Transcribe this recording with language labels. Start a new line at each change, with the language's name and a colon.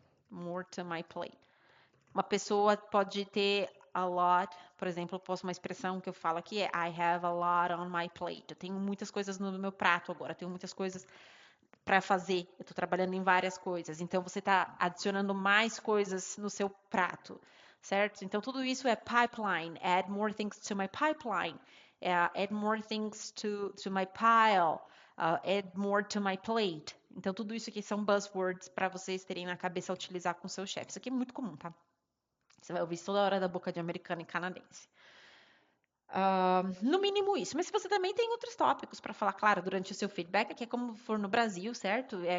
English: More to my plate.
Portuguese: Uma pessoa pode ter a lot, por exemplo, eu posso uma expressão que eu falo aqui é
English: I have a lot on my plate.
Portuguese: Eu tenho muitas coisas no meu prato agora, eu tenho muitas coisas para fazer. Eu estou trabalhando em várias coisas. Então você está adicionando mais coisas no seu prato, certo? Então tudo isso é pipeline.
English: Add more things to my pipeline. Add more things to my pile. Add more to my plate.
Portuguese: Então tudo isso aqui são buzzwords para vocês terem na cabeça a utilizar com seu chefe. Isso aqui é muito comum, tá? Você vai ouvir isso toda hora da boca de americano e canadense. No mínimo isso. Mas você também tem outros tópicos para falar, claro, durante o seu feedback, que é como for no Brasil, certo?